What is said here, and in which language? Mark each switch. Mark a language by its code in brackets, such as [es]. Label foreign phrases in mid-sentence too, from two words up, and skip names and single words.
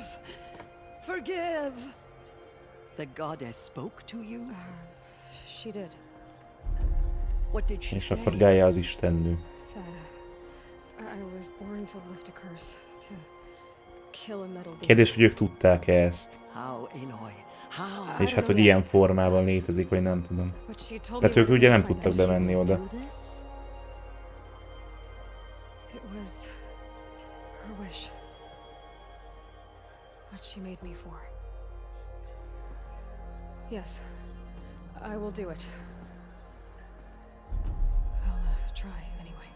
[en] Forgive! The goddess spoke to you? She did. What did she [hu] És [en] say? [hu] akkor Gaia az istennő. [en] That I was born to lift a curse, to kill a metal demon. [hu] Kérdés, hogy ők tudták-e ezt? [en] How, Aloy? How? [hu] És hát, hogy ilyen formában létezik, vagy nem tudom. De ők ugye nem tudtak bemenni oda. [en] It was her wish. What she made me for. Yes, I will do it. I'll try anyway.